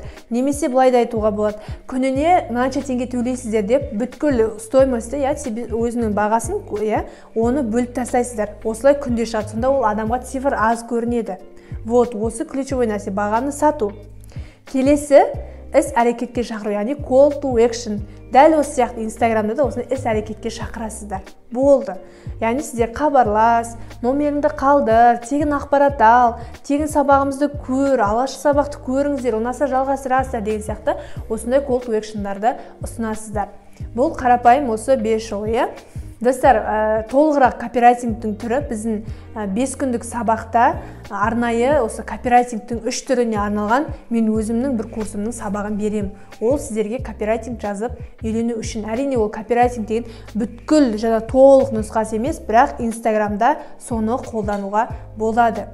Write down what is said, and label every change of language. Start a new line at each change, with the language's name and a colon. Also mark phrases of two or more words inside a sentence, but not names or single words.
Kazakh: Немесе былай да айтуға болады. Күніне мынанша теңге төлейсіздер деп, бүткіл стоимостьті, өзінің бағасын, оны бөліп тастайсыздар. Осылай күнде шығады. Сонда ол адамға цифр аз көрінеді. Вот, осы ключевой нәрсе, бағаны сату. Келесі іс әрекетке шақыру, яғни
English: call to action.
Kazakh: Дәл осы сияқты Инстаграмда да осыны іс әрекетке шақырасыздар. Болды. Яғни сіздер хабарлас, номеріңді қалдыр, тегін ақпарат ал, тегін сабағымызды көр, алғашқы сабақты көріңіздер, ұнаса жалғастырасыздар деген сияқты осындай
English: call to action'дарды
Kazakh: ұсынасыздар. Бұл қарапайым осы 5 жол, Достар, толығырақ копирайтингтің түрі біздің 5 күндік сабақта арнайы осы копирайтингтің 3 түріне арналған мен өзімнің бір курсымның сабағын берем. Ол сіздерге копирайтинг жазып үйрену үшін. Әрине ол копирайтинг деген бүткіл толық нұсқасы емес, бірақ Инстаграмда соны қолдануға болады.